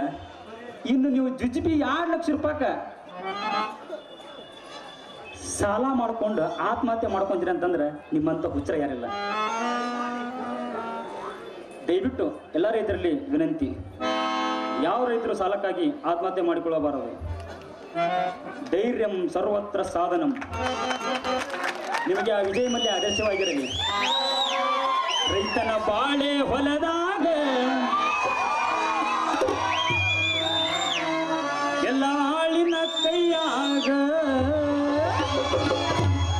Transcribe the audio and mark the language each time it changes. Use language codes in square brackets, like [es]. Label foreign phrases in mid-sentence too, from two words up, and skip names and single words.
[kn] ಇನ್ನು ನೀವು ಜುಜ್ಬಿ 2 ಲಕ್ಷ ರೂಪಾಯಿಕ ಸಾಲ ಮಾಡ್ಕೊಂಡು ಆತ್ಮಹತ್ಯೆ ಮಾಡ್ಕೊಂತೀರಿ ಅಂತಂದ್ರೆ ನಿಮ್ಮಂತ ಹುಚ್ಚರ ಯಾರಿಲ್ಲ. ದಯವಿಟ್ಟು ಎಲ್ಲ ರೈತರಲ್ಲಿ ವಿನಂತಿ, ಯಾವ ರೈತರು ಸಾಲಕ್ಕಾಗಿ ಆತ್ಮಹತ್ಯೆ ಮಾಡಿಕೊಳ್ಳಬಾರದು. [sa] ಧೈರ್ಯಂ ಸರ್ವತ್ರ ಸಾಧನಂ. [kn] ನಿಮಗೆ ಆ ವಿಜಯ ಮಲ್ಯ ಆದರ್ಶವಾಗಿರಲಿ. ರೈತನ ಬಾಳೆ ಹೊಲದಾಗ ಎಲ್ಲ ಆಳಿನ ಕೈಯಾಗ